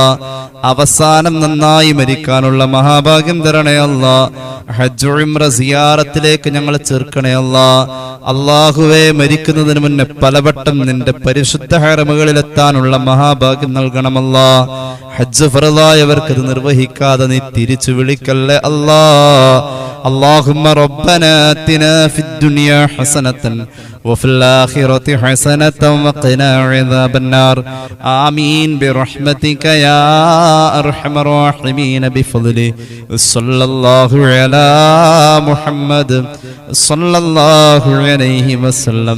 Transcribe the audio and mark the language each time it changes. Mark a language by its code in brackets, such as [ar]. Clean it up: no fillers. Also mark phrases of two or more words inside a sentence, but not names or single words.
[ml] അവസാനം നന്നായി മരിക്കാനുള്ള മഹാഭാഗ്യം തരണേ അല്ലാ. ഹജ്ജ് ഉംറ സിയാറത്തിലേക്ക് ഞങ്ങളെ ചേർക്കണേ അല്ലാ. അല്ലാഹുവേ, മരിക്കുന്നതിന് മുന്നേ പലവട്ടം നിന്റെ പരിശുദ്ധ ഹറമുകളിലെത്താനുള്ള മഹാഭാഗ്യം നൽകണമല്ലാ. ഹജ്ജ് ഫർളായവർക്ക് ഇത് നിർവഹിക്കാതെ നീ തിരിച്ചു വിളിക്കല്ലേ അല്ലാ. [ar] اللهم ربنا آتنا في الدنيا حسنة وفي الآخرة حسنة وقنا عذاب النار. آمين برحمتك يا أرحم الراحمين بفضله. صلى الله على محمد صلى الله عليه وسلم.